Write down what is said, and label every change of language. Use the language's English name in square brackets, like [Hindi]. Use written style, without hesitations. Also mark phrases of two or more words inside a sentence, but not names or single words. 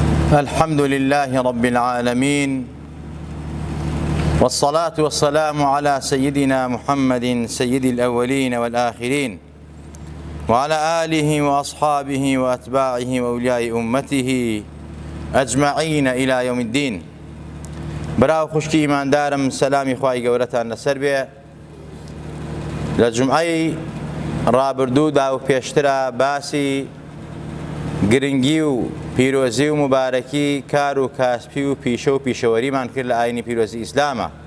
[Arabic] الحمد لله رب العالمين، والصلاة والسلام على سيدنا محمد سيد الأولين والآخرين، وعلى آله وأصحابه وأتباعه وأولياء أمته أجمعين إلى يوم الدين. [Central Kurdish] براو خوشکی ایماندارم، سلامی خوای گەورەتان لەسەر بێ. لە جومعەی ڕابردوودا و پێشترە باسی گرنگی و پیرۆزی و مبارەکی کار و کاسپی و پیشە و پیشەوەریمان کرد لە ئاینی پیرۆزی ئیسلامە.